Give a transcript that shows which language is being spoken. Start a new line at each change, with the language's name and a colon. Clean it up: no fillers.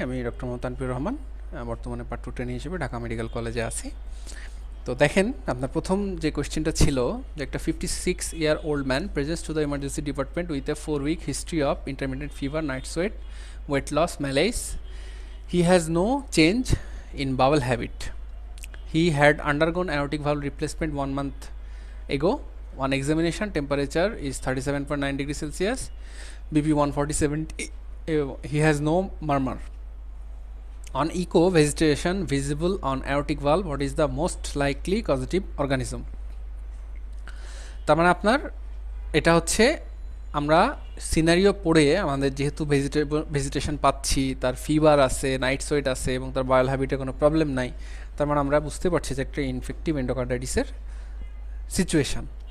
Bangla: আমি ডক্টর মোহাম্মদ তানভীর রহমান, বর্তমানে part 2 trainee হিসেবে ঢাকা মেডিকেল কলেজে আছি। তো দেখেন, আপনার প্রথম যে কোয়েশ্চেনটা ছিল যে একটা
English: 56-year-old man presents to the emergency department with a 4-week history of intermediate fever, night sweat, weight loss, malaise. He has no change in bowel habit. He had undergone aortic valve replacement 1 month ago. On examination, temperature is 37.9 degrees Celsius, BP 147. He has no murmur. On echo, vegetation visible on aortic valve. What is the most likely causative organism?
Bangla: তার মানে আপনার এটা হচ্ছে আমরা scenario পড়ে আমাদের যেহেতু vegetation পাচ্ছি, তার ফিভার আছে, নাইট সোয়েট আছে এবং তার বায়োল হ্যাবিটে কোনো প্রবলেম নাই, তার মানে আমরা বুঝতে পারছি যে একটা ইনফেক্টিভ এন্ডোকার্ডাইটিসের সিচুয়েশান।